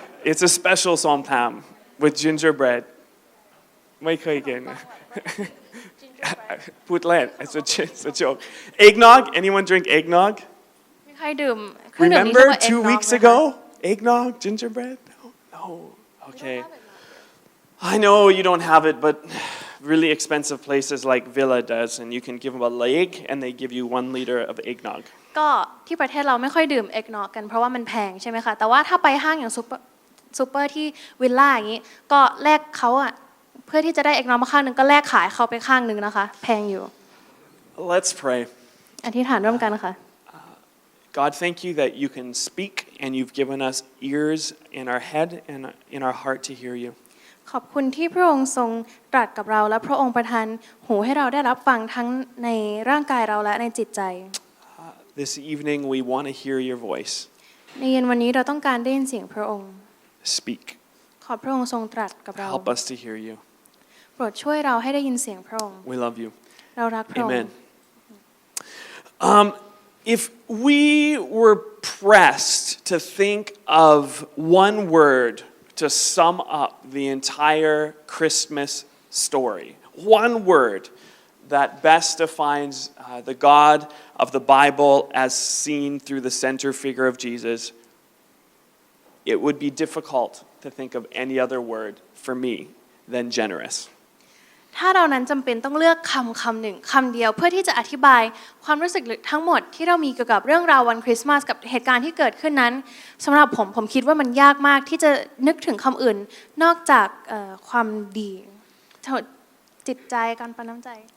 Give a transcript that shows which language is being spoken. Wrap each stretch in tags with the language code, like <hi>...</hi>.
<en>It's a special ส้มตำ with gingerbread</en> <th>ไม่เคยกินพูดเล่น</th> <en>it's a joke eggnog anyone drink eggnog</en> <th>มีใครดื่มเครื่องดื่มนี้</th> <en>Remember</en> <th>เรียกว่า</th> <en>2 eggnog weeks ago eggnog gingerbread no okay I know you don't have it but really expensive places like Villa does and you can give them a leg and they give you 1 liter of eggnog</en> <th>ก็ที่ประเทศเราไม่ค่อยดื่ม eggnog กันเพราะว่ามันแพงใช่ไหมคะแต่ว่าถ้าไปห้างอย่างซูเปอร์ที่วิลล่าอย่างนี้ก็แลกเขาอะเพื่อที่จะได้ eggnog มาข้างนึงก็แลกขายเขาไปข้างนึงนะคะแพงอยู่</th> <en>Let's pray</en> <th>อธิษฐานร่วมกันค่ะ</th> <en>God thank you that you can speak and you've given us ears in our head and in our heart to hear you</en> <th>ขอบคุณที่พระองค์ทรงตรัสกับเราและพระองค์ประทานหูให้เราได้รับฟังทั้งในร่างกายเราและในจิตใจ</th> <en>This evening we want to hear your voice</en> <th>ในเย็นวันนี้เราต้องการได้ยินเสียงพระองค์</th> <en>Speak</en> <th>ขอพระองค์ทรงตรัสกับเรา</th> <en>Help us to hear you</en> <th>โปรดช่วยเราให้ได้ยินเสียงพระองค์</th> <en>We love you</en> <th>เรารักพระองค์</th> <en>Amen If we were pressed to think of one word to sum up the entire Christmas story one word that best defines the God of the Bible as seen through the center figure of Jesus it would be difficult to think of any other word for me than generous</en> <th>ถ้าเรานั้นจำเป็นต้องเลือกคำหนึ่งคำเดียวเพื่อที่จะอธิบายความรู้สึกทั้งหมดที่เรามีเกี่ยวกับเรื่องราววันคริสต์มาสกับเหตุการณ์ที่เกิดขึ้นนั้นสำหรับผมคิดว่ามันยากมากที่จะนึกถึงคำอื่นนอกจากความดีจิตใจการปานน้ำใจ</th>